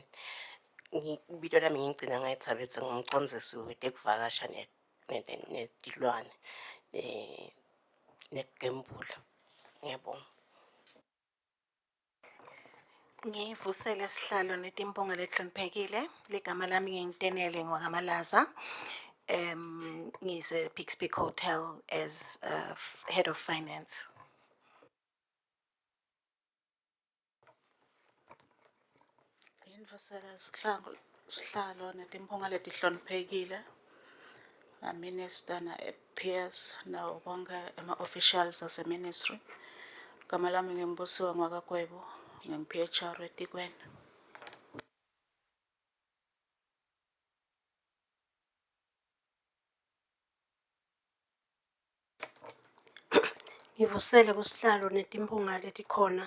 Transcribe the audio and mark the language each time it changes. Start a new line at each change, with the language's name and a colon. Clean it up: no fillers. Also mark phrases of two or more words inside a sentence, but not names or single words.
Swati: Ibito lami ngingigcina ngayithabetse ngumcondzisi wetekuvakasha netilwane nekugembula. Ngiyabonga. Ngivusele Sihlalo netimpunga letihloniphekile. Ligama lami ngingitenele Ngwakamalaza. Ngise Peaks Peak Hotel
English: as head of finance.
Swati: Ngivusele Sihlalo netimpunga letihloniphekile. Na minister na peers na bonke ama-officials ase-ministry. Gama lami ngimbusiwe Ngwakakwebo, ngingu-PHR etikweni. Ngivusele kusihlalo netimpunga letikhona.